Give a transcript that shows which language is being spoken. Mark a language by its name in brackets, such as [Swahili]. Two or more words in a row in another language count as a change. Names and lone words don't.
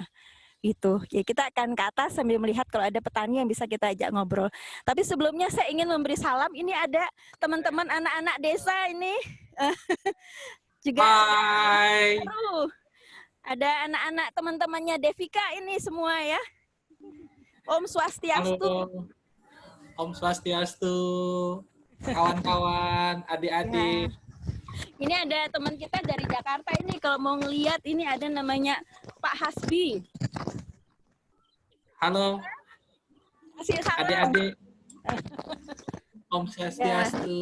[Indonesian] Itu ya, kita akan ke atas sambil melihat kalau ada petani yang bisa kita ajak ngobrol. Tapi sebelumnya saya ingin memberi salam. Ini ada teman-teman anak-anak desa ini juga. Hai. Ada anak-anak teman-temannya Devika ini semua ya. [Balinese] Om Swastiastu. Halo. Om Swastiastu. [Indonesian] Kawan-kawan, adik-adik. Ini ada teman kita dari Jakarta ini, kalau mau ngelihat ini ada namanya Pak Hasbi. Halo. Kasih salam. Adik-adik. [Balinese] Om Swastiastu.